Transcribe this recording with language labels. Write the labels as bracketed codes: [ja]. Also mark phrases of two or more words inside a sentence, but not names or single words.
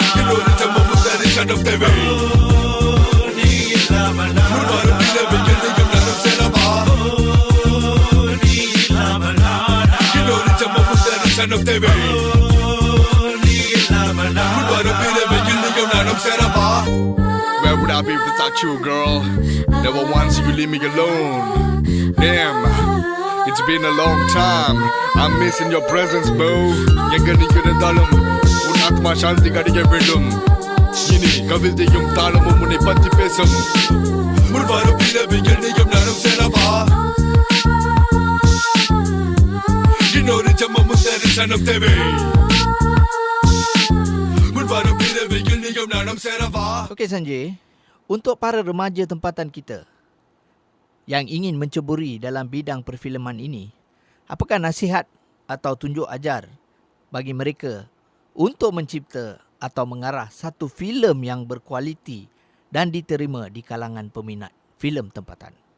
[ta] இன்னொரு ஜென்மம் தரிசனம் தேவை ஓ நீ இல்லாமல் வரும் நானா நிலவு என்னையும் நானும் சேரவா ஓ நீ இல்லாமல் நானா இன்னொரு ஜென்மம் தரிசனம் தேவை ஓ நீ இல்லாமல் வரும் நானா நிலவு என்னையும் நானும் சேரவா [en] Where would I be without you, girl? Never once you leave me alone. Damn, it's been a long time. I'm missing your presence, bro. [ta] எங்க நீ இருந்தாலும் உன் ஆத்மா சாந்தி கிடைக்க வேண்டும். இனி கவிதையும் தாளமும் உன்னை பற்றி பேசும். முன்வரும் இரவு என்னையும் நானும் சேரவா. இன்னொரு ஜென்மமும் தரிசனம் தேவை. முன்வரும் இரவு என்னையும் நானும் சேரவா. [ms] Okey Sanjay, untuk para remaja tempatan kita yang ingin menceburi dalam bidang perfilman ini, apakah nasihat atau tunjuk ajar bagi mereka untuk mencipta atau mengarah satu filem yang berkualiti dan diterima di kalangan peminat filem tempatan?